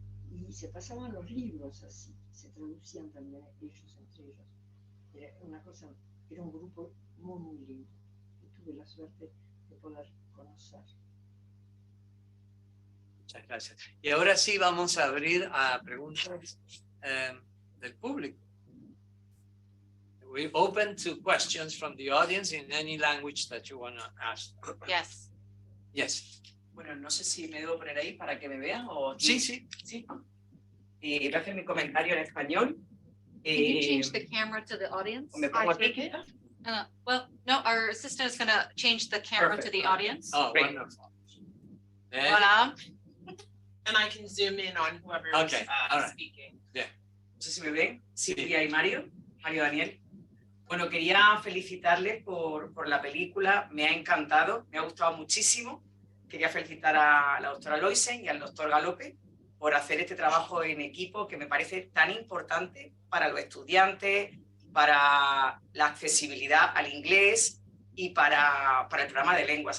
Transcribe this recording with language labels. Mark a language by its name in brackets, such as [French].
[Spanish] Y se pasaban los libros así, se traducían también ellos entre ellos. Era una cosa, era un grupo muy, muy lindo, que tuve la suerte de poder conocer. Muchas gracias. Y ahora sí vamos a abrir a preguntas del público. [English] We're open to questions from the audience in any language that you want to ask. Yes. Yes. [Spanish] Bueno, no sé si me debo poner ahí para que me vean o... Sí, sí. Sí. Voy a hacer mi comentario en español. [English] Can you change the camera to the audience? [Spanish] ¿Me pongo aquí? [English] Well, no, our assistant is going to change the camera to the audience. Oh, Great. wonderful. [Spanish] Hola. [English] And I can zoom in on whoever is Okay, all right. speaking. Yeah. [Spanish] No sé si me ven, Silvia y Mario Daniel. Bueno, quería felicitarles por la película, me ha encantado, me ha gustado muchísimo. Quería felicitar a la doctora Loisen y al doctor Galope por hacer este trabajo en equipo que me parece tan importante para los estudiantes, para la accesibilidad al inglés y para el programa de lenguas.